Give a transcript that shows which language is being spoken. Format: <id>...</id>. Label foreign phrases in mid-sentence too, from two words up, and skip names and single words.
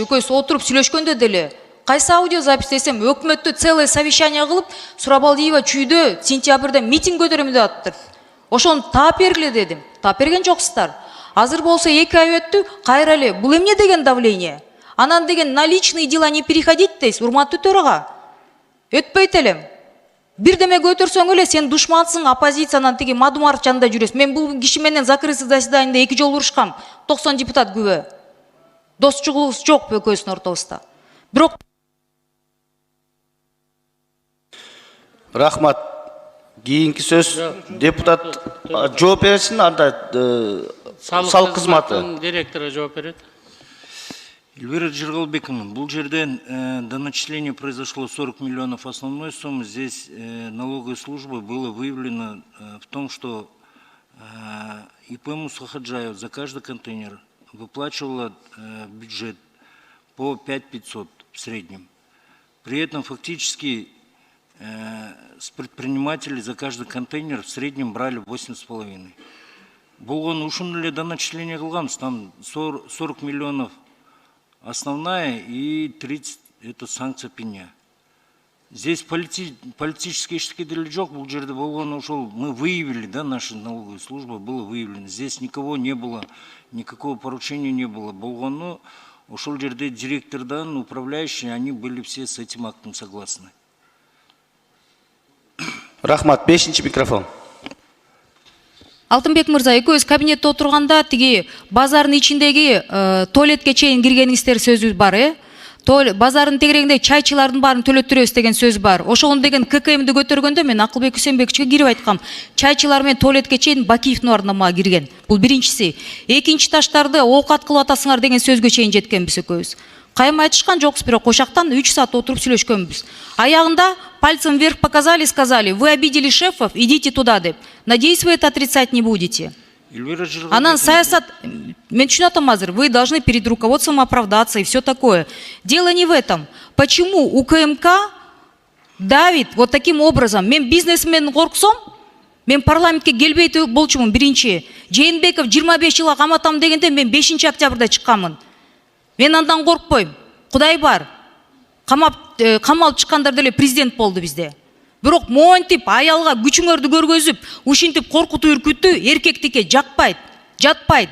<ky>Экөөбүз отуруп сүйлөшкөндө деле, кайсы аудиозапись десем, өкмөттө</ky> <ru>целое совещание</ru> <ky>кылып, Сурабалдиева чүйдө сентябрда митинг көтөрөм деп атыптыр. Ошону таап бергиле дедим. Таап берген жоксуздар. Азыр болсо 2 ай өттү, кайра эле. Бул эмне деген давление? Анан деген</ky> <ru>на личные дела не переходить</ru> <ky>дейсиз, урматтуу төрага. Өтпөйт элем. Бирдеме көтөрсөң эле сен душмансың, оппозициянан тиги Мадумаров жанында жүрөсүң. Мен бул киши менен</ky> <ru>закрытый заседанияда</ru> <ky>2 жолу урушкам. 90 депутат күбө. Достчулугубуз жок экөөбүздүн ортобузда. Бирок Рахмат. Кийинки сөз депутат жооп берсин, анда салык кызматы директору жооп берет.</ky> <ru>Эльвира Жыргалбековна,</ru> <ky>бул жерден</ky> <ru>до начисления произошло 40 миллионов основной суммы. Здесь налоговой службой было выявлено в том, что ИП Мусахаджаев за каждый контейнер выплачивала бюджет по 5500 в среднем. При этом фактически с предпринимателей за каждый контейнер в среднем брали 8,5.</ru> <ky>Болгон ушун эле</ky> <ru>до начисления кылганбыз, там 40 миллионов основная и 30 это санкция пеня. Здесь политические</ru> <ky>эчтеке деле жок, бул жерде болгон ошол</ky> <ru>мы выявили, да, наша налоговая служба было выявлено. Здесь никого не было, никакого поручения не было.</ru> <ky>Болгону ошол жерде директордан,</ky> <ru>управляющие, они были все с этим актом согласны.</ru> <ky>Рахмат, 5-чи микрофон. Алтынбек мырза, экөөбүз кабинетте отурганда тиги базардын ичиндеги туалетке чейин киргениңиздер сөзү бар, базардын тегерегинде чайчылардын баарын төлөттүрөбүз деген сөз бар. Ошону деген ККМди көтөргөндө мен Акылбек Усенбековичке кирип айткам. Чайчылар менен туалетке чейин Бакиевдин ордуна кирген. Бул биринчиси. Экинчи таштарды оокат кылып атасыңар деген сөзгө чейин жеткенбиз экөөбүз. Кайым айтышкан жокпуз, бирок ошактан 3 саат отуруп сүйлөшкөнбүз.</ky> <ru>Аягында пальцем вверх показали, сказали: вы обидели шефов, идите туда деп. Надеюсь, вы это отрицать не будете.</ru> <ky>Анан саясат, мен түшүнүп атам азыр,</ky> <ru>вы должны перед руководством оправдаться и все такое. Дело не в этом. Почему УКМК давит вот таким образом?</ru> <ky>Мен бизнесмен корксом, Мен парламентке келбей болчумун биринчи. Жээнбеков 25 жылга каматам дегенде мен 5 октябрда чыкканмын. Мен андан коркпойм. Кудай бар. Камалып чыккандар деле президент болду бизде. Бирок монтип аялга күчүңөрдү көргөзүп, ушинтип коркутуу үркүтүү эркектикке жакпайт, жатпайт.</ky>